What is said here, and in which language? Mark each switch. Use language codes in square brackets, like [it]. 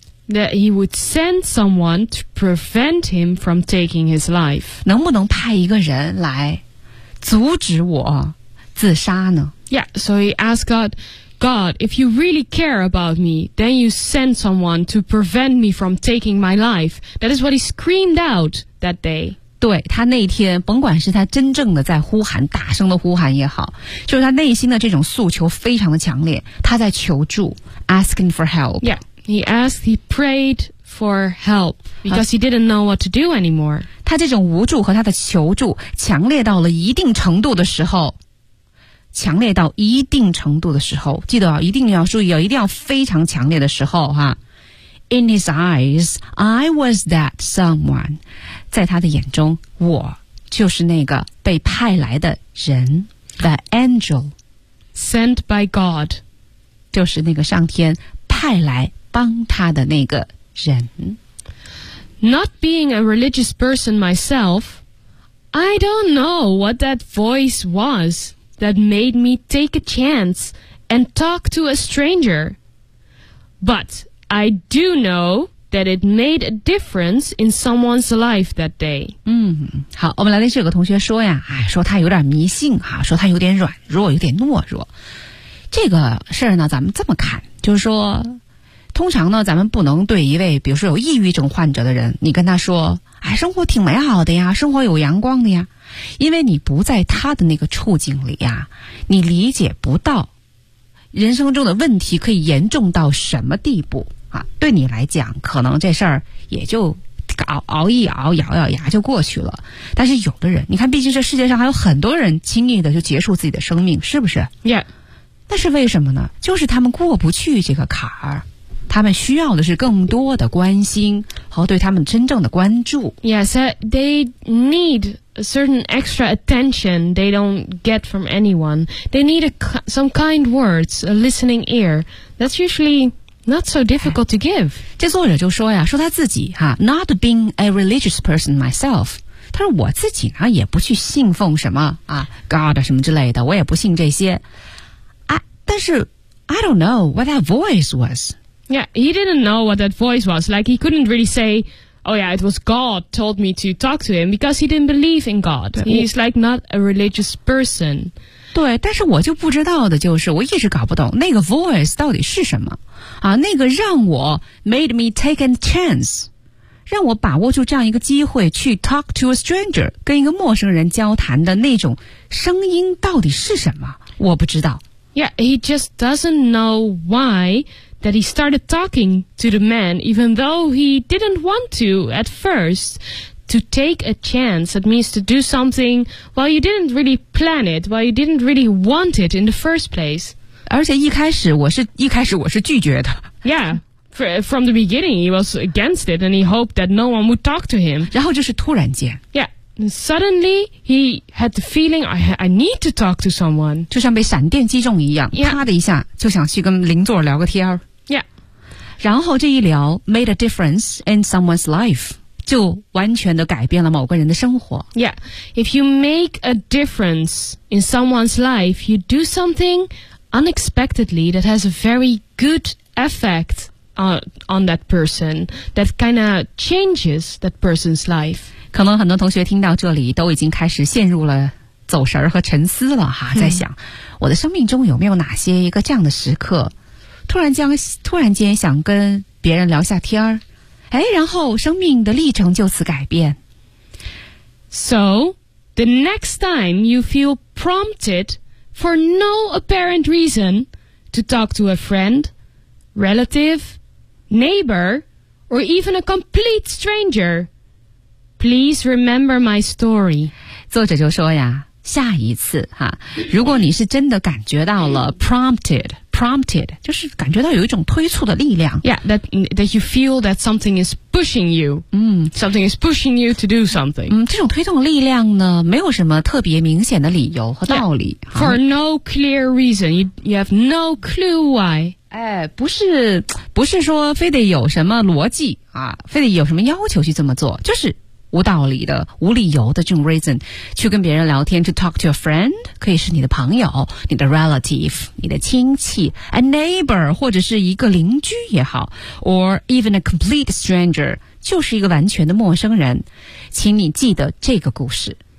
[en] That he would send someone to prevent him from taking his life. [zh] 能不能派一个人来阻止我自杀呢 [en] Yeah, so he asked God, God, if you really care about me, then you send someone to prevent me from taking my life. That is what he screamed out that day. [zh] 对他那天甭管是他真正的在呼喊大声的呼喊也好就是他内心的这种诉求非常的强烈他在求助 [en] asking for help. Yeah. He asked, he prayed for help because he didn't know what to do anymore. [zh] 他这种无助和他的求助强烈到了一定程度的时候强烈到一定程度的时候记得、啊、一定要注意、啊、一定要非常强烈的时候、啊、 [en] In his eyes, I was that someone. [zh] 在他的眼中我就是那个被派来的人 [en] The angel. Sent by God. [zh] 就是那个上天派来帮他的那个人 [en] Not being a religious person myself I don't know what that voice was that made me take a chance and talk to a stranger But I do know that it made a difference in someone's life that day [zh] 嗯，好我们来听这个同学说呀、哎、说他有点迷信、啊、说他有点软弱有点懦弱这个事呢咱们这么看就是说通常呢咱们不能对一位比如说有抑郁症患者的人你跟他说哎，生活挺美好的呀生活有阳光的呀因为你不在他的那个处境里呀你理解不到人生中的问题可以严重到什么地步啊？对你来讲可能这事儿也就熬一熬咬咬牙就过去了但是有的人你看毕竟这世界上还有很多人轻易的就结束自己的生命是不是 [en] Yeah [zh] 那是为什么呢就是他们过不去这个坎儿他们需要的是更多的关心和对他们真正的关注。 [en] Yes, they need a certain extra attention they don't get from anyone. They need some kind words, a listening ear. That's usually not so difficult to give. [zh] 这作者就说呀，说他自己哈 ， [en] not being a religious person myself. [zh] 他说我自己呢也不去信奉什么啊 God 什么之类的，我也不信这些。啊，但是 [en] I don't know what that voice was. Yeah, he didn't know what that voice was. Like, he couldn't really say, oh yeah, it was God told me to talk to him because he didn't believe in God. He's like not a religious person. [zh] 对，但是我就不知道的就是，我一直搞不懂那个 voice 到底是什么。啊，那个让我 [en] made me take a chance, [zh] 让我把握住这样一个机会去 [en] talk to a stranger, [zh] 跟一个陌生人交谈的那种声音到底是什么，我不知道。 [en] Yeah, he just doesn't know why,that he started talking to the man even though he didn't want to at first to take a chance that means to do something while you didn't really plan it while you didn't really want it in the first place [zh] 而且一开始我是拒绝的 [en] yeah from the beginning he was against it and he hoped that no one would talk to him [zh] 然后就是突然间 [en] yeah suddenly he had the feeling I need to talk to someone [zh] 就像被闪电击中一样、 [en] yeah. [zh] 啪的一下就想去跟邻座聊个天然后这一聊 [en] made a difference in someone's life [zh] 就完全的改变了某个人的生活 [en] Yeah, if you make a difference in someone's life You do something unexpectedly that has a very good effect on that person That kind of changes that person's life [zh] 可能很多同学听到这里都已经开始陷入了走神和沉思了哈，在想我的生命中有没有哪些一个这样的时刻，突然间想跟别人聊下天儿，哎，然后生命的历程就此改变。 [en] So, the next time you feel prompted for no apparent reason to talk to a friend, relative, neighbor, or even a complete stranger, please remember my story. [zh] 作者就说呀，下一次哈，如果你是真的感觉到了 prompted, 就是感觉到有一种推促的力量。 [en] Yeah, that you feel that something is pushing you. Something is pushing you to do something. [zh] 这种推动力量呢，没有什么特别明显的理由和道理。 [en] Yeah, for no clear reason, you have no clue why. [zh] 哎，不是说非得有什么逻辑啊，非得有什么要求去这么做，就是无道理的、无理由的这种 reason 去跟别人聊天 ， [en] to talk to a friend [zh] 可以是你的朋友、你的 relative、你的亲戚 ， [en] a neighbor [zh] 或者是一个邻居也好 ， [en] or even a complete stranger [zh] 就是一个完全的陌生人，请你记得这个故事。